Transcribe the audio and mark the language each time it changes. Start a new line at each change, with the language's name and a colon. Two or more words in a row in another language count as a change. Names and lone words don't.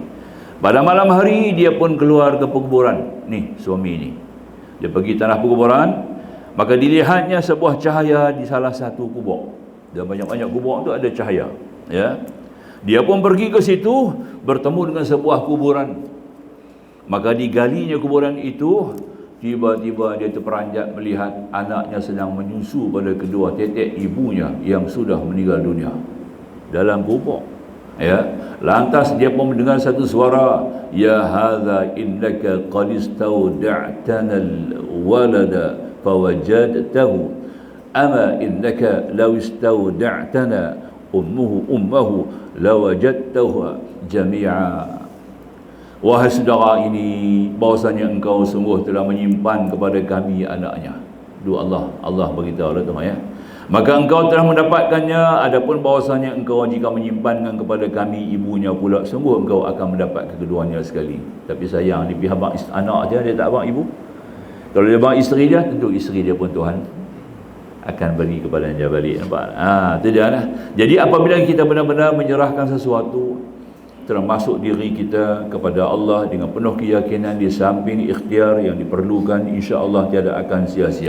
Malay: Pada malam hari dia pun keluar ke perkuburan. Ni suami ni. Dia pergi tanah perkuburan, maka dilihatnya sebuah cahaya di salah satu kubur. Dan banyak-banyak kubur tu ada cahaya. Ya. Dia pun pergi ke situ, bertemu dengan sebuah kuburan. Maka digalinya kuburan itu, tiba-tiba dia terperanjat melihat anaknya sedang menyusu pada kedua tetek ibunya yang sudah meninggal dunia dalam kubur. Ya, lantas dia pun mendengar satu suara,
Arabic: يا هذا إنك قد استودعتنا الولد فوجدته أما إنك لو استودعتنا أمه لوجدته جميعا.
Malay: Wahai saudara ini, bahwasanya engkau sungguh telah menyimpan kepada kami anaknya. Dua Allah beritahu lah tu ya. Maka engkau telah mendapatkannya, adapun bahwasanya engkau jika menyimpankan kepada kami ibunya pula, sungguh engkau akan mendapat keduanya sekali. Tapi sayang, dia abang anak dia tak abang ibu. Kalau dia abang isteri dia, tentu isteri dia pun Tuhan akan bagi kepada dia balik. Nampak? Itu dia lah. Jadi apabila kita benar-benar menyerahkan sesuatu termasuk diri kita kepada Allah dengan penuh keyakinan di samping ikhtiar yang diperlukan, insya-Allah tiada akan sia-sia.